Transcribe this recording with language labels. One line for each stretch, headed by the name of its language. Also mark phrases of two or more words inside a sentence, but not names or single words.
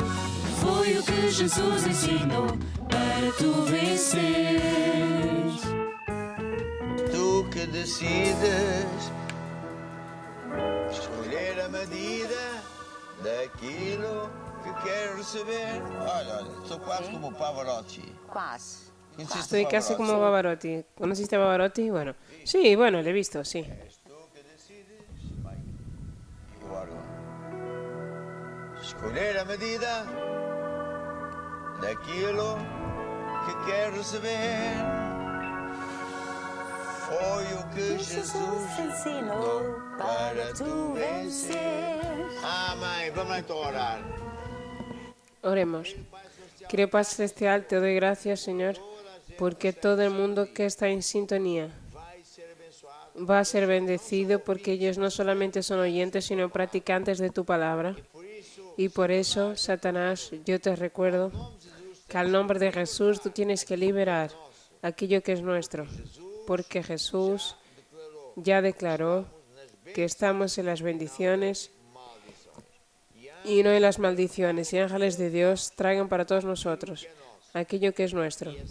Portuguese: Foi o que Jesus ensinou para tu venceres. Tu que decides escolher a medida daquilo que queres receber. Olha, sou quase como o Pavarotti. Quase. Conheciste
Spanish: Estoy
Portuguese: o
Spanish: casi
Portuguese: Pavarotti?
Spanish: como Pavarotti. ¿Conociste a Pavarotti? Bueno, sí, bueno, le he visto, sí.
Portuguese: És tu que decides, Mike. E o órgão. Escolher a medida daquilo que queres receber. Foi o que Jesus ensinou para tu vencer. Amém. Vamos lá então orar. Oremos.
Spanish: Querido Padre Celestial, te doy gracias, Señor, porque todo el mundo que está en sintonía
Portuguese: Vai ser abençoado.
Spanish: va a ser bendecido, porque ellos no solamente son oyentes, sino practicantes de tu palabra.
Portuguese: Por isso,
Spanish: Y por eso, Satanás, yo te recuerdo que al nombre de Jesús tú tienes que liberar aquello que es nuestro, porque Jesús ya declaró que estamos en las bendiciones y no en las maldiciones, y ángeles de Dios traigan para todos nosotros aquello que es nuestro.